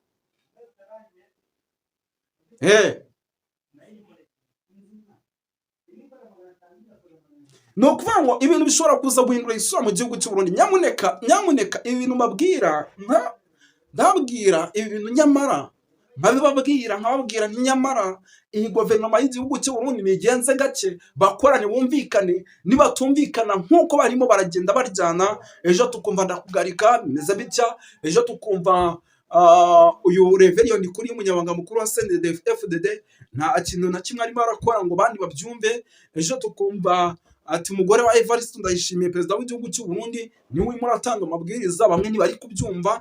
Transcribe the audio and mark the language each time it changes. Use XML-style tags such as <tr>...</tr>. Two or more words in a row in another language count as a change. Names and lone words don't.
<rn>Ni ukuvuga ngo ibintu bishobora kuza guhindura isura mu gihugu cy'u Burundi. Nyamuneka ibi bintu mbabwira ndababwira ibi bintu nyamara nkababwira nyamara iyi guverinoma y'igihugu cy'u Burundi nigenze gake, bakorane bumvikane. Nibatumvikana nk'uko barimo baragenda baryana, ejo tukumva Ndakugarika bimeze bitya, ejo tukumva uyu Reverien kuri umunyamabanga mukuru wa CNDD FDD nta kintu na kimwe arimo arakora ngo bandi babyumve, ejo tukumva ati umugore wa Evariste Ndayishimiye perezida w'igihugu cy'u Burundi niwe urimo aratanga amabwiriza, bamwe ntibari kubyumva.</rn>